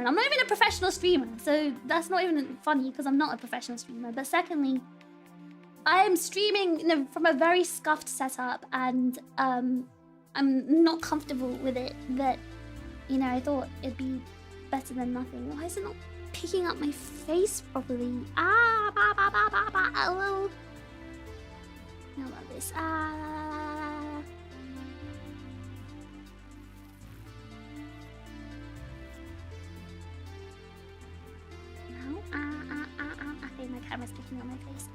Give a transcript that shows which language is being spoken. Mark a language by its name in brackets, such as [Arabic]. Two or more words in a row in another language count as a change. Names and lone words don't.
[English] And I'm not even a professional streamer, so that's not even funny because I'm not a professional streamer. But secondly, I am streaming from a very scuffed setup, and I'm not comfortable with it. That, I thought it'd be better than nothing. Why is it not picking up my face properly. Ah, ba, ba, ba, ba, ba. Oh. How about this? Ah. No. Okay, my camera's picking up my face.